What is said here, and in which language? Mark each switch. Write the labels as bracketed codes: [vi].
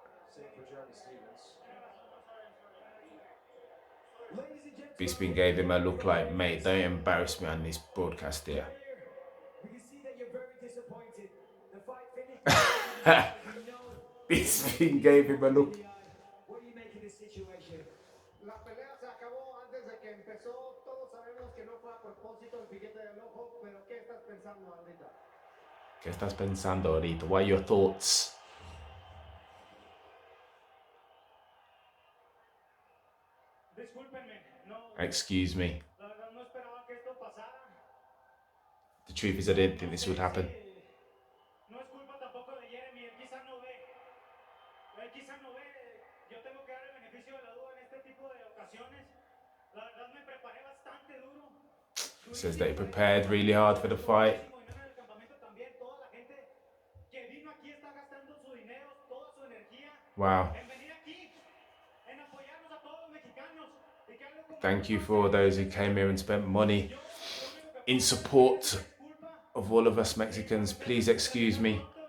[en] Same for Jeremy Stevens. Ladies and gentlemen, Bisping gave him a look like, mate, don't embarrass me on this broadcast here. we can see that you're very disappointed. The fight finished. We know. Bisping gave him a look. What do you make of this situation? [es] La pelea se acabó antes de que empezó. Todos sabemos que no fue a propósito el piquete del ojo, pero ¿qué estás pensando ahorita? ¿Qué estás pensando ahorita? [en] What are your thoughts? [es] Discúlpenme, no, [en] Excuse me. [es] la verdad no esperaba que esto pasara. [en] The truth is, I didn't think this would happen. [es] No es culpa tampoco de Jeremy, él quizá no ve. Él quizá no ve. Yo tengo que dar el beneficio de la duda en este tipo de ocasiones. La verdad me preparé bastante duro. [en] He says that he prepared really hard for the fight. [es] Y no en el campamento también. Toda la gente que vino aquí está gastando su dinero, toda su energía [en] Wow. [es] en venir aquí, en apoyarnos a todos los mexicanos. Y que algo como [en] Thank you for those who came here and spent money in support of all of us Mexicans. Please excuse me.